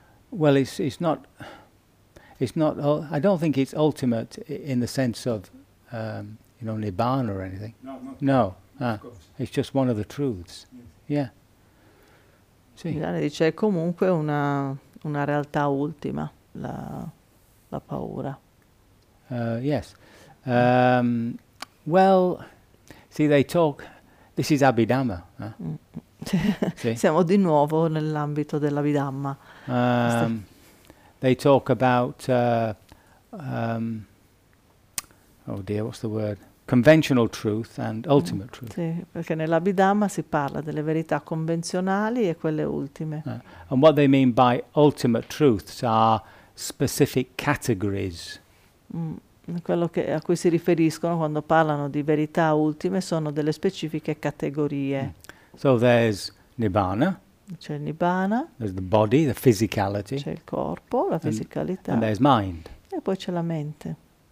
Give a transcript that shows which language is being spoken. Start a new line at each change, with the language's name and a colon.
English: Well, it's not, I don't think it's ultimate in the sense of, nirvana or anything. No, of course. It's just one of the truths. Yes. Yeah.
Italian: Milani dice, è comunque una realtà ultima, la paura.
English: Yes. Well, see, they talk, this is Abhidhamma.
Italian: Siamo di nuovo nell'ambito dell'Abhidhamma.
English: They talk about, oh dear, what's the word? Conventional truth and ultimate truth.
Italian: Sì, perché nell'Abhidhamma si parla delle verità convenzionali e quelle ultime.
English: And what they mean by ultimate truths are specific categories.
Italian: Quello che a cui si riferiscono quando parlano di verità ultime sono delle specifiche categorie.
English: So there's Nibbana.
Italian: C'è il Nibbana.
English: There's the body, the physicality.
Italian: C'è il corpo, la fisicalità.
English: And there's mind.
Italian: E poi c'è la mente.